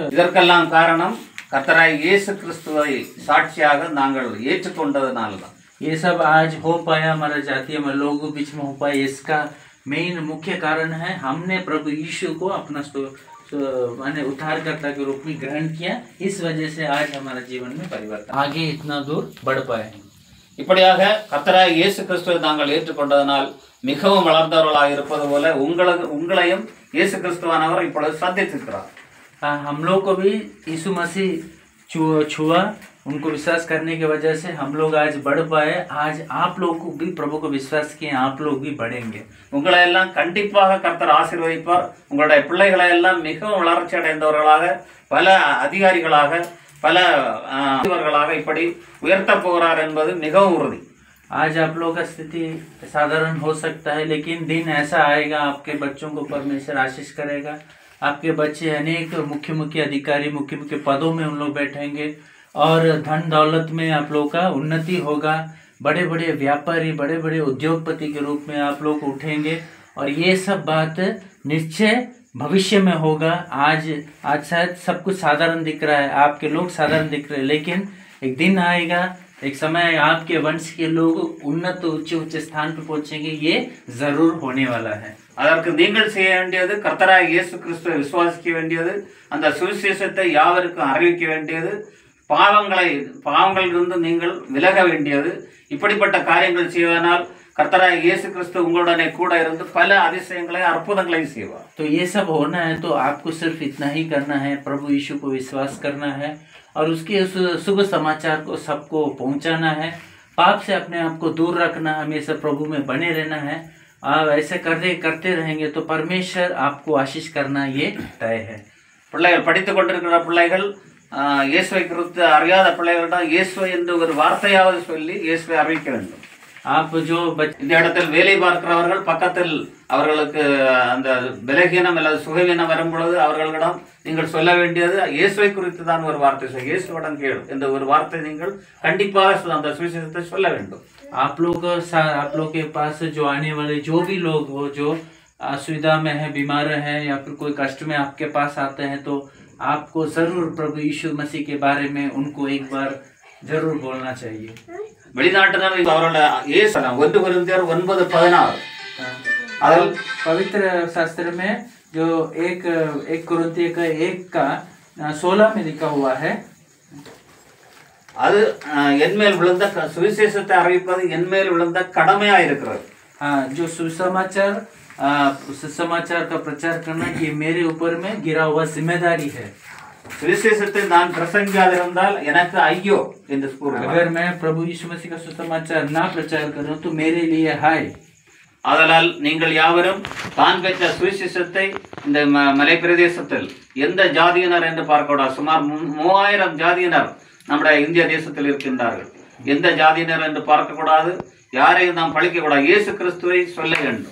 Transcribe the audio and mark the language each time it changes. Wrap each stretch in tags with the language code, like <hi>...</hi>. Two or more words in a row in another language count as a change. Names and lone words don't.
<ta>இதற்கெல்லாம் காரணம் கர்த்தராய் இயேசு கிறிஸ்துவை சாட்சியாக நாங்கள் ஏற்றுக்கொண்டதனால்தான்.</ta> <hi>ये सब आज हो पाया हमारा जातीय में लोगों के बीच में हो पाया. इसका मेन मुख्य कारण है हमने प्रभु यीशु को अपना माने उद्धारकर्ता के रूप में ग्रहण किया. इस वजह से आज हमारा जीवन में परिवर्तन आगे इतना दूर बढ़ पाए.</hi> <ta>இப்படியாக கர்த்தராய் இயேசு கிறிஸ்துவை நாங்கள் ஏற்றுக்கொண்டதனால் மிகவும் வளர்ந்தவர்களாக இருப்பது போல உங்களையும் இயேசு கிறிஸ்துவானவர் இப்பொழுது சந்தித்திருக்கிறார்.</ta> <hi>हम लोग को भी यीशु मसीह छुआ. उनको विश्वास करने की वजह से हम लोग आज बढ़ पाए. आज आप लोग को भी प्रभु को विश्वास किए, आप लोग भी बढ़ेंगे.</hi> <ta>உங்களை எல்லாம் கண்டிப்பாக கர்த்தர் ஆசீர்வதிப்பார். உங்களுடைய பிள்ளைகளை எல்லாம் மிகவும் வளர்ச்சி அடைந்தவர்களாக, பல அதிகாரிகளாக, பல இவர்களாக இப்படி உயர்த்த போகிறார் என்பது மிகவும் உறுதி.</ta> <hi>आज आप लोगों का स्थिति साधारण हो सकता है, लेकिन दिन ऐसा आएगा आपके बच्चों को परमेश्वर आशीष करेगा. आपके बच्चे अनेक मुख्य अधिकारी, मुख्य पदों में उन लोग बैठेंगे और धन दौलत में आप लोग का उन्नति होगा. बड़े बड़े व्यापारी, बड़े बड़े उद्योगपति के रूप में आप लोग उठेंगे और ये सब बात निश्चय भविष्य में होगा. आज शायद सब कुछ साधारण दिख रहा है, आपके लोग साधारण दिख रहे हैं, लेकिन एक दिन आएगा, एक समय आपके वंश के लोग उन्नत उच्च स्थान पर पहुंचेंगे. ये जरूर होने वाला है.</hi> <ta>அதற்கு நீங்கள் செய்ய வேண்டியது கர்த்தராய் இயேசு கிறிஸ்துவை விசுவாசிக்க வேண்டியது, அந்த சுவிசேஷத்தை யாவருக்கும் அறிவிக்க வேண்டியது, பாவங்களிலிருந்து நீங்கள் விலக வேண்டியது. இப்படிப்பட்ட காரியங்கள் செய்வதனால் கர்த்தராய் இயேசு கிறிஸ்து உங்களுடனே கூட இருந்து பல அதிசயங்களை அற்புதங்களை செய்வார்.</ta> <hi>तो ये सब होना है तो आपको सिर्फ इतना ही करना है, प्रभु यीशु को विश्वास करना है और उसके उस शुभ समाचार को सबको पहुंचाना है. पाप से अपने आप को दूर रखना, हमेशा प्रभु में बने रहना है. आप ऐसे करते रहेंगे तो परमेश्वर आपको आशीष करना ये तय है.</hi> <ta>பிள்ளைகள் படித்துக் கொண்டிருக்கிற பிள்ளைகள் இயேசுவை குறித்து அறியாத பிள்ளைகளிடம் இயேசுவை என்று ஒரு வார்த்தையாவது சொல்லி இயேசுவை அறிவிக்க வேண்டும்.</ta> <hi>आप जो</hi> <ta>இந்த இடத்தில் வேலை பார்க்கிறவர்கள் பக்கத்தில் அவர்களுக்கு அந்த பலகீனம் அல்லது சுகவீனம் வரும் பொழுது அவர்களிடம் நீங்கள் சொல்ல வேண்டியது இயேசுவை குறித்து தான் ஒரு வார்த்தை சொல்ல, இயேசுவுடன் கேள் என்ற ஒரு வார்த்தை நீங்கள் கண்டிப்பாக அந்த சுவிசேஷத்தை சொல்ல வேண்டும்.</ta> <hi>आप लोग के पास जो आने वाले जो भी लोग हो, जो असुविधा में है, बीमार है या फिर कोई कष्ट में आपके पास आते हैं, तो आपको जरूर प्रभु यीशु मसीह के बारे में उनको एक बार जरूर बोलना चाहिए.</hi> <ta>வெளிநாட்டினர் அவரோட இயேசு 1 கொரிந்தியர் 9:16</ta> <hi>पवित्र शास्त्र में जो एक कोरिन्थियों का 1:16 में लिखा हुआ है.</hi> <ta>அது என்மேல் விழுந்த சுவிசேஷத்தை அறிவிப்பது என்மேல் விழுந்த கடமையா இருக்கிறது.</ta> <hi>जो सुसमाचार का प्रचार करना ये मेरे ऊपर में गिरा हुआ जिम्मेदारी है.</hi> <ta>சுவிசேஷத்தை நான் பிரசங்கியாதிருந்தால் எனக்கு ஐயோ என்று கூறுகிறார்.</ta> <hi>अगर मैं प्रभु यीशु मसीह का सुसमाचार ना प्रचार करूं तो मेरे लिए हाय.</hi> <ta>ஆதலால் நீங்கள் யாவரும் தான் பெற்ற சுவிசேஷத்தை இந்த மலை பிரதேசத்தில் எந்த ஜாதியினர் என்று பார்க்கக்கூடாது. சுமார் 3000 ஜாதியினர் நம்முடைய இந்திய தேசத்தில் இருக்கின்றார்கள். எந்த ஜாதியினர் என்று பார்க்கக்கூடாது, யாரையும் நாம் பழிக்கக்கூடாது, இயேசு கிறிஸ்துவை சொல்ல வேண்டும்.</ta>